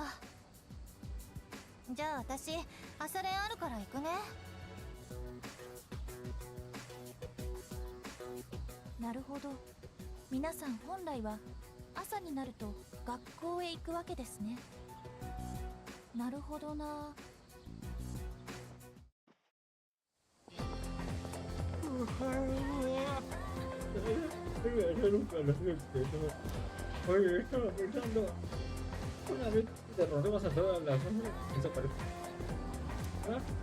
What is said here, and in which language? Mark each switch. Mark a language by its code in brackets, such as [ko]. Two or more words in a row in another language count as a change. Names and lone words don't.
[ja] じゃあ私朝練あるから行くね。なるほど。皆さん本来は朝になると学校へ行くわけですね。なるほどな。 [es] Oye, estaba pensando, una vez derrotemos a todas las hombres, desaparece. ¿Ah?